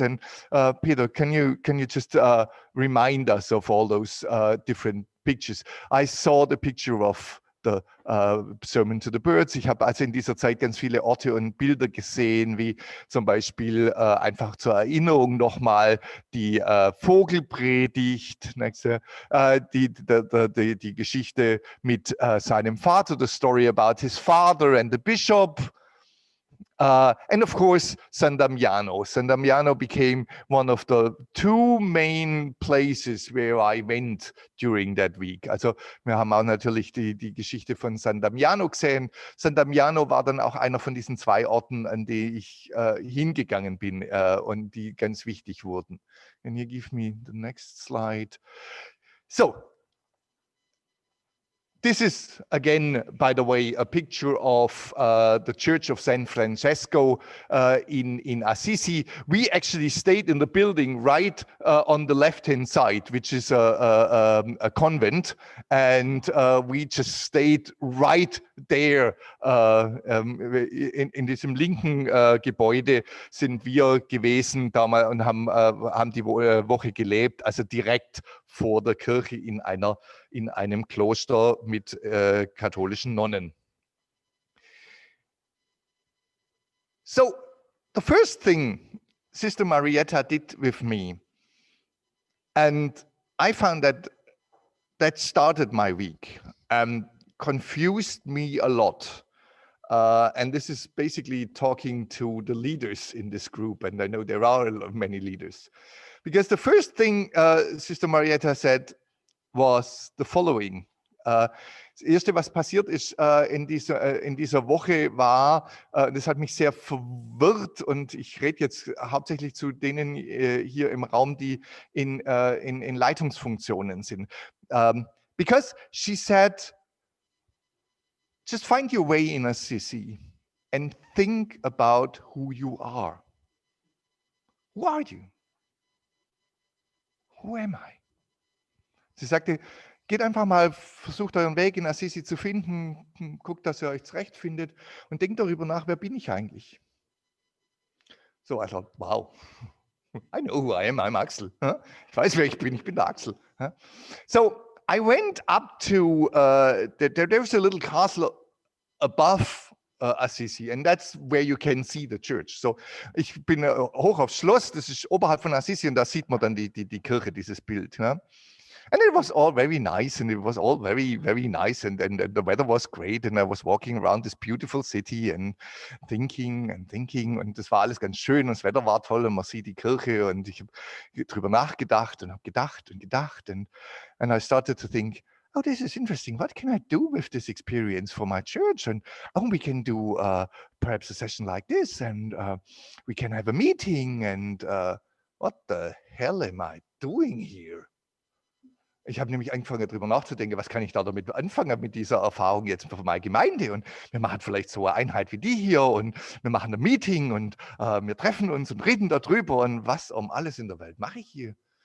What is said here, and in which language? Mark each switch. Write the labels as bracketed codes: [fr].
[en] And Peter, can you just remind us of all those different pictures? I saw the picture of the Sermon to the Birds. [de] Ich habe also in dieser Zeit ganz viele Orte und Bilder gesehen, wie zum Beispiel einfach zur Erinnerung nochmal die Vogelpredigt, die Geschichte mit seinem Vater, [en] the story about his father and the bishop. And of course, San Damiano. San Damiano became one of the two main places where I went during that week. [de] Also wir haben auch natürlich die Geschichte von San Damiano gesehen. San Damiano war dann auch einer von diesen 2 Orten, an die ich hingegangen bin und die ganz wichtig wurden. [en] Can you give me the next slide? So, this is, again, by the way, a picture of the Church of San Francesco in Assisi. We actually stayed in the building right on the left-hand side, which is a convent, and we just stayed right there. [de] In diesem linken Gebäude sind wir gewesen damals und haben die Woche gelebt, also direkt vor der Kirche in einem Kloster mit katholischen Nonnen. [en] So, the first thing Sister Marietta did with me, and I found that started my week and confused me a lot. And this is basically talking to the leaders in this group, and I know there are many leaders. Because the first thing Sister Marietta said was the following. [de] Das Erste, was passiert ist in dieser Woche, war, das hat mich sehr verwirrt, und ich rede jetzt hauptsächlich zu denen hier im Raum, die in Leitungsfunktionen sind. [en] Because she said, just find your way in Assisi and think about who you are. Who are you? Who am I? [de] Sie sagte, geht einfach mal, versucht euren Weg in Assisi zu finden, guckt, dass ihr euch zurechtfindet und denkt darüber nach, wer bin ich eigentlich? [en] So, I thought, wow, I know who I am, I'm Axel. [de] Ich weiß, wer ich bin der Axel. [en] So, I went up to, there's a little castle above Assisi, and that's where you can see the church. [de] So, ich bin hoch aufs Schloss, das ist oberhalb von Assisi, und da sieht man dann die Kirche, dieses Bild. [en] Ja? And it was all very nice, and it was all very, very nice, and the weather was great, and I was walking around this beautiful city and thinking, [de] und das war alles ganz schön, und das Wetter war toll, und man sieht die Kirche, und ich habe drüber nachgedacht und habe gedacht, [en] and I started to think, oh, this is interesting. What can I do with this experience for my church? And we can do perhaps a session like this, and we can have a meeting, and what the hell am I doing here? [de] Ich habe nämlich angefangen, darüber nachzudenken, was kann ich da damit anfangen mit dieser Erfahrung jetzt für meine Gemeinde, und wir machen vielleicht so eine Einheit wie die hier, und wir machen ein Meeting, und wir treffen uns und reden darüber, und was um alles in der Welt mache ich hier?